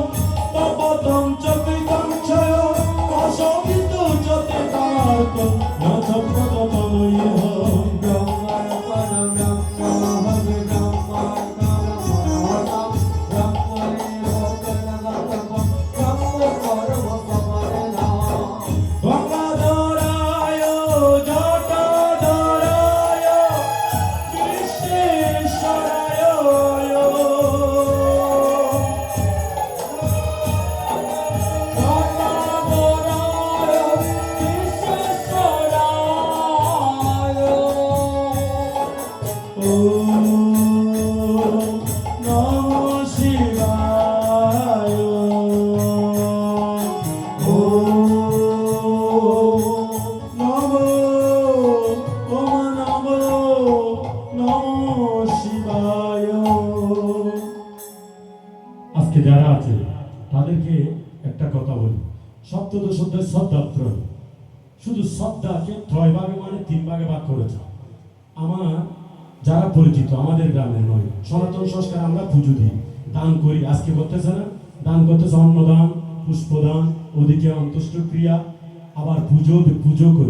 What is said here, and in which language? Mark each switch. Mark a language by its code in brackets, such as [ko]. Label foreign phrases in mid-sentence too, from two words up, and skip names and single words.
[sa] তপতম চকৃতম ক্ষয় অশোভিত যতে কার্তম নথ প্রততময়ঃ গঙ্গাধরায় জটাধরায় কৃষ্ণেশ্বরায় গঙ্গাধরায় কৃষ্ণেশ্বরায় ওম নমঃ শিবায় ওম নমঃ শিবায়। [bn] আজকে যারা আছে তাদেরকে একটা কথা বলি, সপ্তদশ অধ্যায় শ্রদ্ধাত্রয়, শুধু শ্রদ্ধাকে ত্রয় ভাগে মানে 3 ভাগে ভাগ করেছে। আমার যারা পরিচিত আমাদের গ্রামের নয়, সনাতন সংস্কার আমরা পুজো দিই, দান করি, আজকে করতেছে না, দান করতেছে অন্নদান, পুষ্পদান, ওদিকে অন্ত্যেষ্টিক্রিয়া, আবার পুজো করি।